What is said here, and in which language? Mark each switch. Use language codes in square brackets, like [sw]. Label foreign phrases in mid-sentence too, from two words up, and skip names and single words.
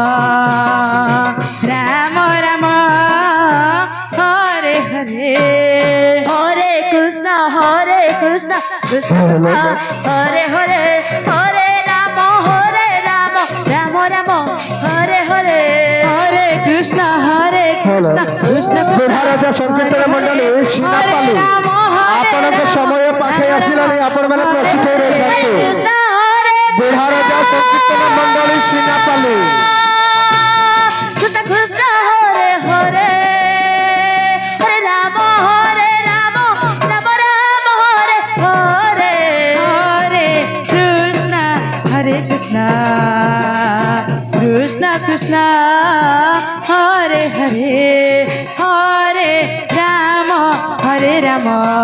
[sa] Rama Rama Hare Hare Hare Krishna Krishna Krishna Hare Hare Hare Rama Rama Rama Hare Hare Hare Krishna Krishna [or] ବିହାର ସଂକୀର୍ତ୍ତନ ମଣ୍ଡଳୀ ସିନାପାଲି ଆପଣଙ୍କ ସମୟ ପାଖେଇ ଆସିଲାଣି ଆପଣମାନେ ପ୍ରସ୍ତୁତ ହୋଇ ରହିଥାନ୍ତୁ। ବିହାର ସଂକୀର୍ତ୍ତନ ମଣ୍ଡଳୀ ସିନାପାଲି [sa] Krishna Krishna Hare Hare Hare Rama Rama Rama Hare Hare Hare Krishna Krishna Krishna Krishna Hare Hare Hare Rama Rama